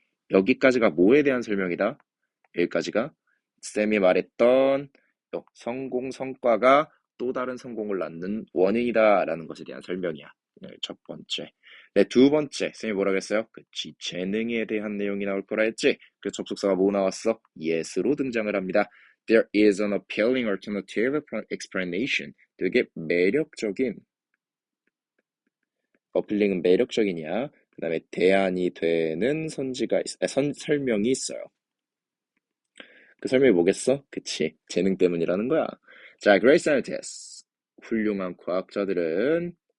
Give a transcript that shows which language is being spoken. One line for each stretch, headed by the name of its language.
Korean: 여기까지가 뭐에 대한 설명이다? 여기까지가 쌤이 말했던 성공 성과가 또 다른 성공을 낳는 원인이다라는 것에 대한 설명이야. 네, 첫 번째. 네, 두 번째. 쌤이 뭐라 그랬어요? 그치, 재능에 대한 내용이 나올 거라 했지? 그 접속사가 뭐 나왔어? yes로 등장을 합니다.
English: There is an appealing alternative explanation.
Korean: 되게 매력적인, appealing은 매력적이냐? 그 다음에 대안이 되는 설명이 있어요. 그 설명이 뭐겠어? 그치, 재능 때문이라는 거야. 자,
English: great scientists.
Korean: 훌륭한 과학자들은